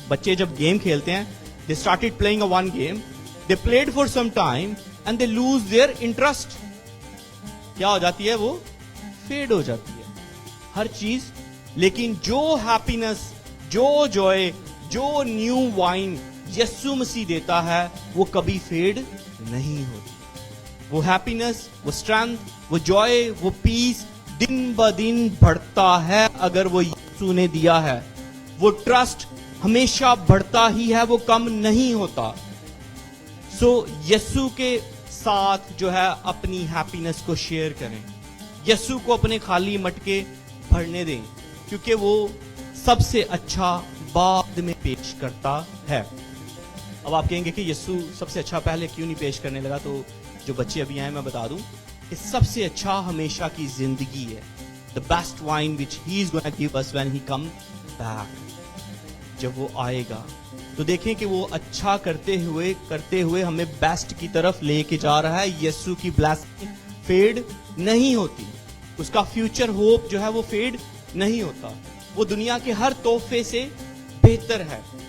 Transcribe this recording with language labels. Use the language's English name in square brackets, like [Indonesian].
[Urdu] بچے جب گیم کھیلتے ہیں, [English] they started playing a one game, they played for some time and they lose their interest. [Urdu] کیا ہو جاتی ہے, وہ فیڈ ہو جاتی ہے ہر چیز. لیکن جو ہیپینس, جو جوائے, جو نیو وائن یسوع مسیح دیتا ہے وہ کبھی فیڈ نہیں ہوتی. وہ ہیپینس, وہ اسٹرینتھ, وہ جوائے, وہ پیس دن بدن بڑھتا ہے اگر وہ یسوع نے دیا ہے. وہ ٹرسٹ ہمیشہ بڑھتا ہی ہے, وہ کم نہیں ہوتا. سو یسوع کے ساتھ جو ہے اپنی ہیپینس کو شیئر کریں, یسوع کو اپنے خالی مٹکے بھرنے دیں, کیونکہ وہ سب سے اچھا بعد میں پیش کرتا ہے. اب آپ کہیں گے کہ یسوع سب سے اچھا پہلے کیوں نہیں پیش کرنے لگا؟ تو جو بچے ابھی آئے میں بتا دوں کہ سب سے اچھا ہمیشہ کی زندگی ہے. [English] The best wine which he is going to give us when he comes back. [Urdu] جب وہ آئے گا تو دیکھیں کہ وہ اچھا کرتے ہوئے ہمیں بیسٹ کی طرف لے کے جا رہا ہے. یسوع کی بلیسنگ فیڈ نہیں ہوتی, اس کا فیوچر ہوپ جو ہے وہ فیڈ نہیں ہوتا, وہ دنیا کے ہر تحفے سے بہتر ہے.